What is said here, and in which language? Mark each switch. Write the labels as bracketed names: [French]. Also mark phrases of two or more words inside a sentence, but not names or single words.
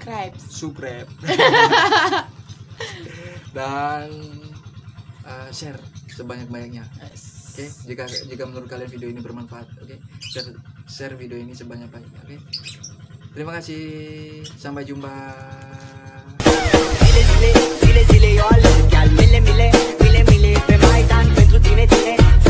[Indonesian] Dan share sebanyak-banyaknya. Oke, jika menurut kalian video ini bermanfaat, oke, share video ini sebanyak-banyaknya. Oke. Terima kasih. Sampai jumpa. [Romanian] Zile, zile, zile, eu alerg, chiar mile, mile, mile, mile, pe Maidan pentru tine, tine.